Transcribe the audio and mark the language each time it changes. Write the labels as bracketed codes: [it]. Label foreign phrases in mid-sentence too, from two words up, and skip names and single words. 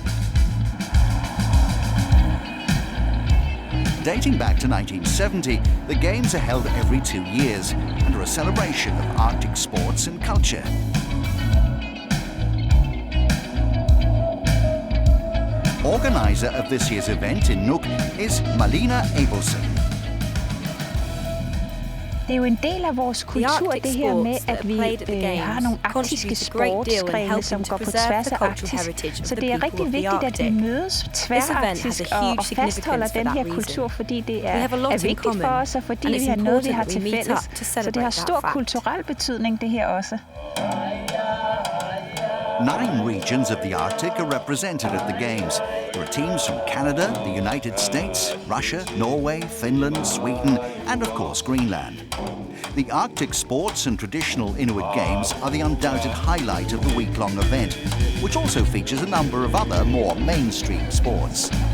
[en] Dating back to 1970, the Games are held every 2 years and are a celebration of Arctic sports and culture. Organizer of this year's event in Nuuk is Malina Abelson. [da] Det er jo en del af vores kultur, det her med, at vi har nogle arktiske sportsgrene, som går på tværs af Arktis. Så det er rigtig vigtigt, at vi mødes tværarktisk og fastholder den her kultur, fordi det er vigtigt for os, og fordi vi har noget, vi har til fælles. Så det har stor kulturel betydning, det her også. [en] 9 regions of the Arctic are represented at the Games. There are teams from Canada, the United States, Russia, Norway, Finland, Sweden, and of course Greenland. The Arctic sports and traditional Inuit games are the undoubted highlight of the week-long event, which also features a number of other more mainstream sports.